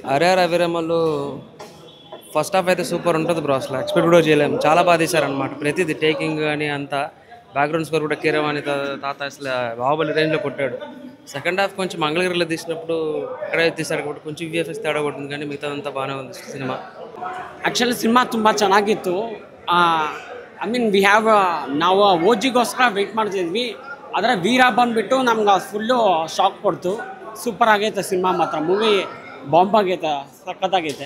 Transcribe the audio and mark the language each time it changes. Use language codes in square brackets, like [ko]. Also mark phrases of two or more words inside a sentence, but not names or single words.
[te] RRR అభిరామలు [en] first half [te] అయితే సూపర్ ఉంటుంది బ్రో, అసలు ఎక్స్పెక్ట్ కూడా చేయలేము. చాలా బాగా తీశారనమాట, ప్రతిది టేకింగ్ కానీ అంతా. [en] background score [te] కూడా కీరవాణి తాత అసలు బాహుబలి రేంజ్లో కొట్టాడు. [en] second half [te] కొంచెం మంగళగిరిలో తీసినప్పుడు అక్కడే తీశారు కాబట్టి కొంచెం VFX తేడా కొట్టింది, కానీ మిగతాదంతా బాగానే ఉంది సినిమಾ. [kn] ಆ್ಯಕ್ಚುಲಿ ಸಿನಿಮಾ ತುಂಬ ಚೆನ್ನಾಗಿತ್ತು. [en] I mean we have [kn] ನಾವು ಓಜಿಗೋಸ್ಕರ ವೆಯ್ಟ್ ಮಾಡ್ತಿದ್ವಿ, ಆದರೆ ವೀರ ಬಂದುಬಿಟ್ಟು ನಮ್ಗೆ ಫುಲ್ಲು ಶಾಕ್ ಕೊಡ್ತು. ಸೂಪರ್ ಆಗೈತೆ ಸಿನಿಮಾ ಮಾತ್ರ. [en] movie bomb [kn] ಆಗೈತೆ, ಸಖತ್ತಾಗೈತೆ.